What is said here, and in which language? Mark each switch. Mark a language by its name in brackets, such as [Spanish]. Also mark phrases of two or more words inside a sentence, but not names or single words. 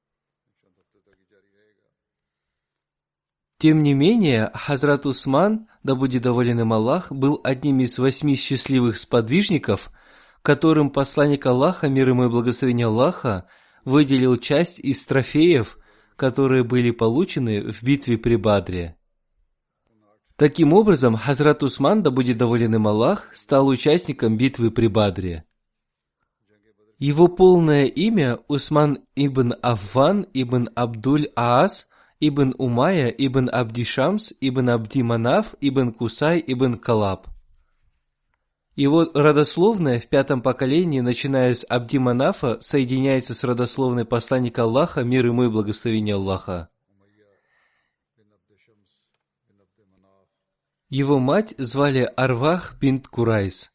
[Russian] Тем не менее, Хазрат Усман, да будет доволен им Аллах, был одним из 8 счастливых сподвижников, которым посланник Аллаха, мир ему и благословение Аллаха, выделил часть из трофеев, которые были получены в битве при Бадре. Таким образом, Хазрат Усман, да будет доволен им Аллах, стал участником битвы при Бадре. Его полное имя Усман ибн Аффан ибн Абдуль-Аас ибн Умайя ибн Абди-Шамс ибн Абди-Манаф ибн Кусай ибн Калаб. Его родословная в 5-м поколении, начиная с Абди-Манафа, соединяется с родословной посланника Аллаха, мир ему и благословение Аллаха. Его мать звали Арвах бинт Курайс.